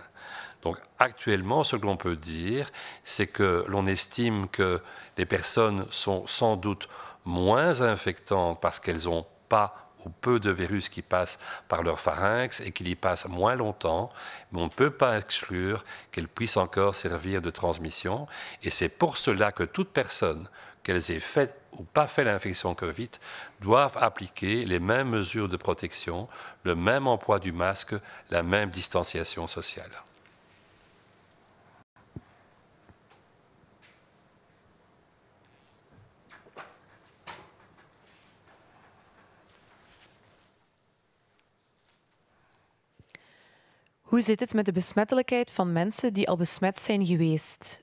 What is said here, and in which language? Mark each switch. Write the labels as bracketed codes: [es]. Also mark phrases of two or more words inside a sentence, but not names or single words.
[fr] Donc actuellement, ce que l'on peut dire, c'est que l'on estime que les personnes sont sans doute moins infectantes parce qu'elles n'ont pas ou peu de virus qui passent par leur pharynx et qu'il y passe moins longtemps, mais on ne peut pas exclure qu'elles puissent encore servir de transmission. Et c'est pour cela que toute personne, qu'elles aient fait ou pas fait l'infection Covid, doivent appliquer les mêmes mesures de protection, le même emploi du masque, la même distanciation sociale. [nl] Hoe zit het met de besmettelijkheid van mensen die al besmet zijn geweest?